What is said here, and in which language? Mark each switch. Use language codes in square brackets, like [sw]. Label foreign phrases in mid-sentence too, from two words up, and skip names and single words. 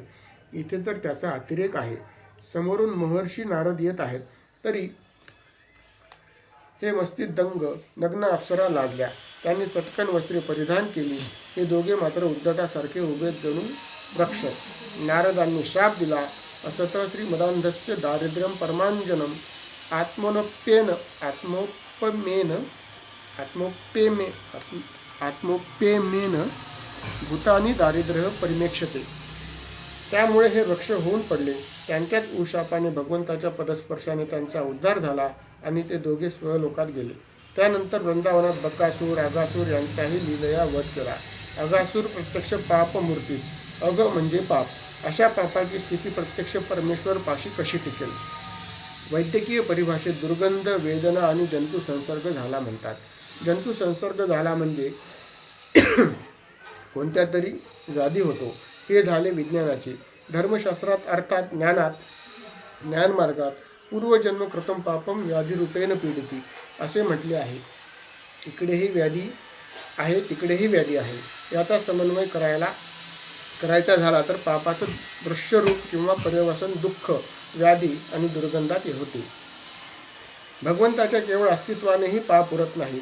[mr] इथे तर त्याचा अतिरेक आहे. समोरून महर्षी नारद येत आहेत तरी हे मस्तीत दंग. नग्न अप्सरा लादल्या. त्यांनी चटकन वस्त्रे परिधान केली. हे दोघे मात्र उद्धटासारखे उभेत जणू वृक्षच. नारदांनी शाप दिला, [sa] असत श्रीमदांधस्य दारिद्र्यम परमांजनम आत्मोप्येमेन भूतानी दारिद्र्य परिमेक्षते. [mr] त्यामुळे हे वृक्ष होऊन पडले. त्यांच्याच उशापाने भगवंताच्या पदस्पर्शाने त्यांचा उद्धार झाला आणि ते दोघे स्वलोकात गेले. त्यानंतर वृंदावनात बकासूर, अगासूर यांचाही लीलया वध केला. अगासूर प्रत्यक्ष पापमूर्तीच. अग म्हणजे पाप. अशा पापाची स्थिती प्रत्यक्ष परमेश्वर पाशी कशी टिकेल? वैद्यकीय परिभाषेत दुर्गंध, वेदना आणि जंतू संसर्ग झाला म्हणतात. जंतू संसर्ग झाला म्हणजे कोणत्या तरी व्याधी होतो. हे झाले विज्ञानाचे. धर्मशास्त्रात अर्थात ज्ञानमार्गात [sa] पूर्वजन्म कृतं पापम व्याधिरूपेण पीडिती [mr] असे म्हटले आहे. इकडेही व्याधी आहे, तिकडेही व्याधी आहे. याचा समन्वय करायचा झाला तर पापाचं दृश्यरूप किंवा पर्यवसन दुःख, व्याधी आणि दुर्गंधात होते. भगवंताच्या केवळ अस्तित्वानेही पाप उरत नाही.